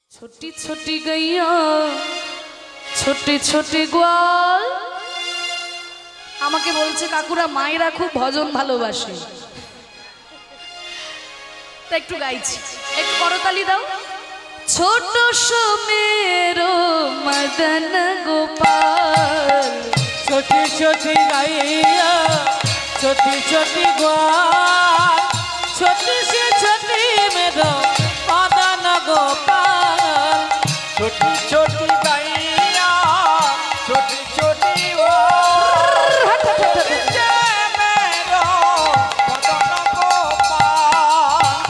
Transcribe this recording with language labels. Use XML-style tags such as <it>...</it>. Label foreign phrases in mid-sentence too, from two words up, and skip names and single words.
<hi>छोटी छोटी गैया छोटे छोटे गोल</hi> <bn>আমাকে বলছে কাকুরা মায়েরা খুব ভজন ভালোবাসে তা একটু গাইছি একটু করতালি দাও</bn> <hi>छोट समेरो मदन गोपाल छोटी छोटी गैया छोटी छोटी ग्वाल छोटी से छोटी मेरो मदन गोपाल छोटी छोटी गैया छोटी छोटी ग्वाल छोटी से मेरो मदन गोपाल</hi>